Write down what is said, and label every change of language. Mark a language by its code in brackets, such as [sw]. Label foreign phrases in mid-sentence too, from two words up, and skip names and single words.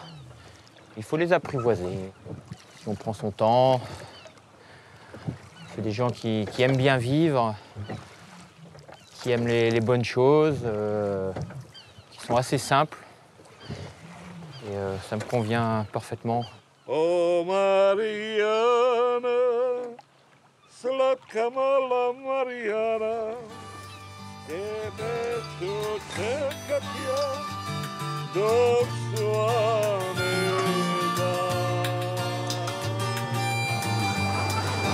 [fr] Il faut les apprivoiser. Si on prend son temps, c'est des gens qui aiment bien vivre, qui aiment les bonnes choses, qui sont assez simples. Et ça me convient parfaitement. [hr] Oh Mariana, Slatka mala Marijana, tebe ću čekat ja dok svane dan.